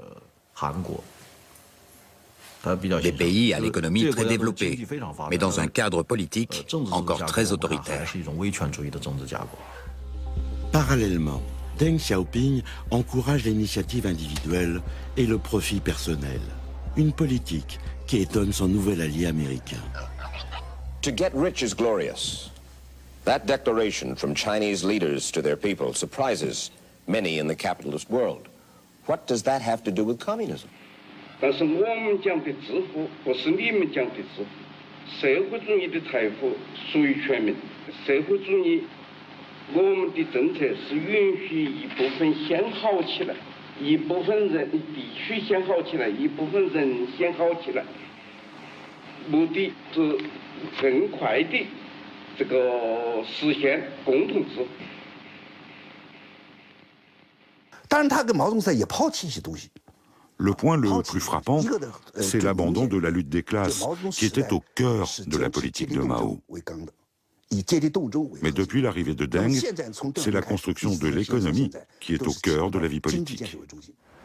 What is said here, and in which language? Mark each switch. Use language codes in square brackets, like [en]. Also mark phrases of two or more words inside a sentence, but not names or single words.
[fr] Des pays à l'économie très développée, mais dans un cadre politique encore très autoritaire. Parallèlement, Deng Xiaoping encourage l'initiative individuelle et le profit personnel. Une politique qui étonne son nouvel allié américain. [en] To get rich is glorious. That declaration from Chinese leaders to their people surprises many in the capitalist world. What does that have to do with communism? [zh] 但是我们讲的致富不是你们讲的致富，社会主义的财富属于全民。社会主义，我们的政策是允许一部分先好起来，一部分人地区先好起来，一部分人先好起来，目的是更快的这个实现共同致富。当然，他跟毛泽东在也抛弃一些东西。 [fr] Le point le plus frappant, c'est l'abandon de la lutte des classes, qui était au cœur de la politique de Mao. Mais depuis l'arrivée de Deng, c'est la construction de l'économie qui est au cœur de la vie politique.